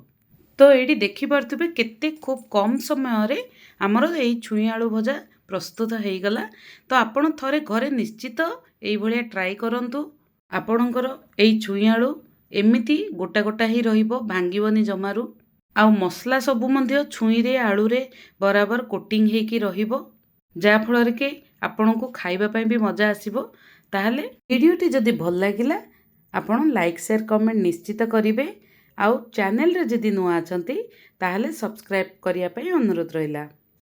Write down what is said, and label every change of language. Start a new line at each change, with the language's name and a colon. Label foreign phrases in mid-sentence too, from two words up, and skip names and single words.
Odia: ତ ଏଇଠି ଦେଖି ପାରୁଥିବେ କେତେ ଖୁବ କମ ସମୟ ରେ ଆମର ଏଇ ଛୁଇଁ ଆଳୁ ଭଜା ପ୍ରସ୍ତୁତ ହେଇ ଗଲା। ତ ଆପଣ ଥରେ ଘରେ ନିଶ୍ଚିତ ଏଇ ଭଳିଆ ଟ୍ରାଏ କରନ୍ତୁ। ଆପଣଙ୍କର ଏଇ ଛୁଇଁ ଆଳୁ ଏମିତି ଗୋଟା ଗୋଟା ହିଁ ରହିବ, ଭାଙ୍ଗିବନି ଜମାରୁ। ଆଉ ମସଲା ସବୁ ମଧ୍ୟ ଛୁଇଁରେ ଆଳୁରେ ବରାବର କୋଟିଂ ହେଇକି ରହିବ, ଯାହାଫଳରେ କି ଆପଣଙ୍କୁ ଖାଇବା ପାଇଁ ବି ମଜା ଆସିବ। ତାହେଲେ ଭିଡ଼ିଓଟି ଯଦି ଭଲ ଲାଗିଲା ଆପଣ ଲାଇକ୍ ସେୟାର କମେଣ୍ଟ ନିଶ୍ଚିତ କରିବେ। ଆଉ ଚ୍ୟାନେଲରେ ଯଦି ନୂଆ ଅଛନ୍ତି ତାହେଲେ ସବସ୍କ୍ରାଇବ୍ କରିବା ପାଇଁ ଅନୁରୋଧ ରହିଲା।